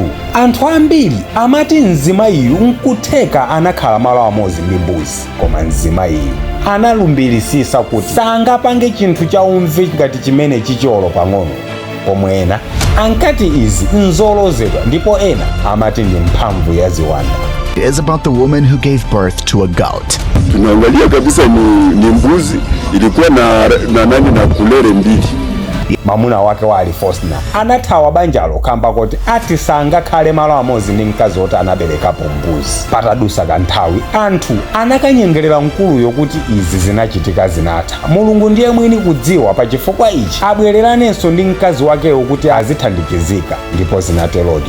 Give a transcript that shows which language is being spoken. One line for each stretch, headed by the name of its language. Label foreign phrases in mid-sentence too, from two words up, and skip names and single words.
Nyanja: Anthu ambiri amati mzimayiyu nkutheka anakhala malo amodzi ndi mbuzi, koma mzimayiyu analumbirisisa kuti sangapange chinthu cha umvi ngati chimene chicholo pang'ono. Pomwe ena ankati izi nzolozedwa, ndipo ena amati ndi mphamvu ya ziwanda.
English: It is about the woman who gave birth to a goat.
Swahili: Tunaangalia kabisa ni mbuzi ilikuwa na kulere mbili.
Nyanja: Mamuna wake wa Alifosina anathawa banjalo kamba kuti ati sangakhale malo amodzi ndi mkazi woti anaberekapo mbuzi. Patadusa kanthawi anthu anakanyengerera mkulu yokuti izi zinachitika zinatha. Mulungu ndiye mwini kudziwa, pa chifukwa ichi abwereranenso ndi mkazi wakewo kuti azithandikizika, ndipo zinaterodi.